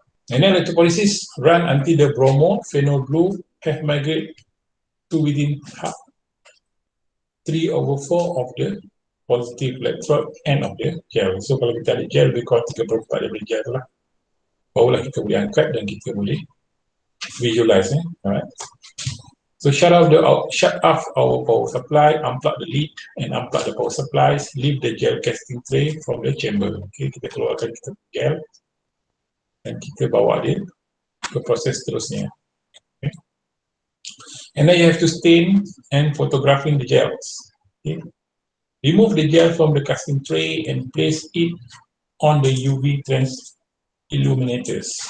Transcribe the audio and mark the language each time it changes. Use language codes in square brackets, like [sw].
[en] And then electroporesis run until the bromo, phenol blue have migrated to within 3/4 of the positive electrode end of the gel. [ms] So kalau kita ada gel lebih kurang 3/4 daripada gel lah, barulah kita boleh angkat dan kita boleh visualize. Alright. [en] So shut off our power supply, unplug the lead and unplug the power supplies, leave the gel casting tray from the chamber. [ms] Okay, kita keluarkan kita gel dan kita bawa dia ke proses seterusnya. Okay. [en] And then you have to stain and photographing the gels. Okay. Remove the gel from the casting tray and place it on the UV trans illuminators.